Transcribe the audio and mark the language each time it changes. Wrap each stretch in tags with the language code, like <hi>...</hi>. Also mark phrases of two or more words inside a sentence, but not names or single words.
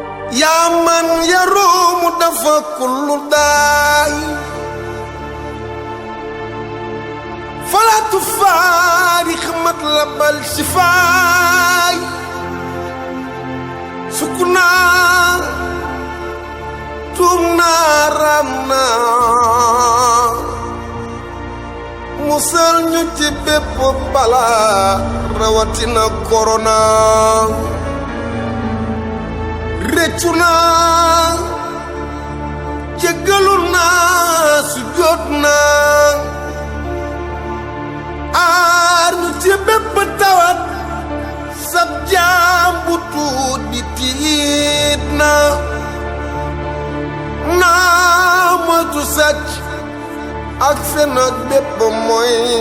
<ar>يا من يروم دفع كل داء فلا تفارق مطلب الشفاء سكنا تمنا رمنا</ar> <wo>musal ñu ci bépp bala rawatina corona réccu naa jéggalu naa su jot naa aar ñu ci bépp tawat sab jaam bu tuut bi tiit naa moytu sàcc ak fen ak bépp mooy</wo>